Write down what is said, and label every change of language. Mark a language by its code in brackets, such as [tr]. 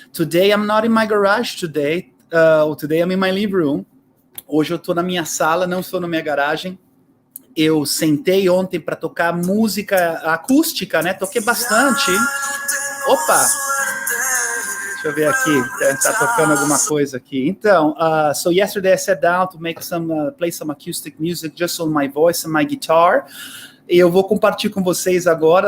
[en] Today I'm not in my garage today. Today I'm in my living room. [pt] Hoje eu estou na minha sala, não estou na minha garagem. Eu sentei ontem para tocar música acústica, né? Toquei bastante. Opa! Deixa eu ver aqui, tá tocando alguma coisa aqui. [en] Então, so yesterday I sat down to make play some acoustic music just on my voice and my guitar. [pt] E eu vou compartilhar com vocês agora.